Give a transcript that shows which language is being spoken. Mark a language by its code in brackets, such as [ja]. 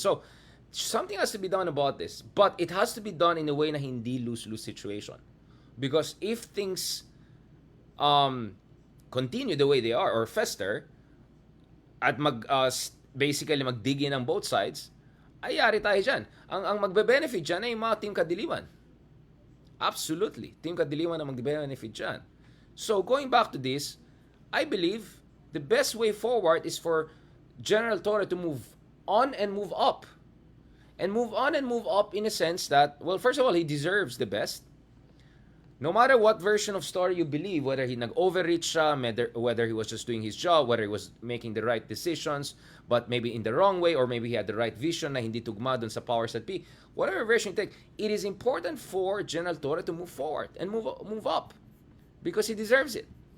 [en] So, something has to be done about this. But it has to be done in a way [tl] na hindi [en] lose-lose situation. Because if things continue the way they are or fester, [tl] at basically magdigin [en] on both sides, [tl] ay yari tayo dyan. Ang magbe-benefit dyan ay yung mga team kadiliman. Absolutely. Team kadiliman ang magbe-benefit dyan. [en] So, going back to this, I believe the best way forward is for General Torre to move on and move up. And move on and move up in a sense that, well, first of all, he deserves the best. No matter what version of story you believe, whether he [tl] nag-overreach siya, [en] whether he was just doing his job, whether he was making the right decisions, but maybe in the wrong way, or maybe he had the right vision [tl] na hindi tugma dun sa [en] powers that be, whatever version you take, it is important for General Torre to move forward and move up because he deserves it.